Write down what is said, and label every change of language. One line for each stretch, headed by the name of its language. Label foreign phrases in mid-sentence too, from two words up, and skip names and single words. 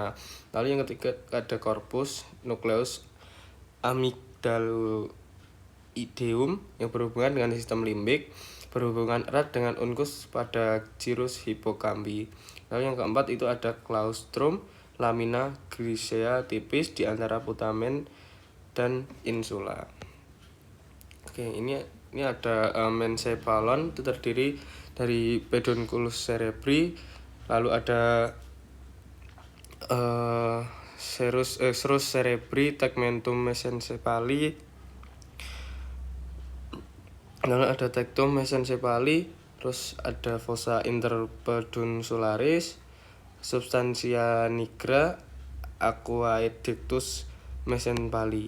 Indonesian: Lalu yang ketiga ada
Latin: corpus nukleus amygdaloideum
Indonesian: yang berhubungan dengan sistem limbik, berhubungan erat dengan uncus pada
Latin: gyrus hippocampus.
Indonesian: Lalu yang keempat itu ada
Latin: claustrum lamina grisea
Indonesian: tipis di antara putamen dan insula. Oke, ini ada mesencephalon, itu terdiri dari
Latin: pedunculus cerebri,
Indonesian: lalu ada
Latin: serus cerebri, tegmentum mesencephali,
Indonesian: lalu ada
Latin: tectum mesencephali,
Indonesian: terus ada
Latin: fossa interpeduncularis, substantia nigra, aquaedictus mesencephali.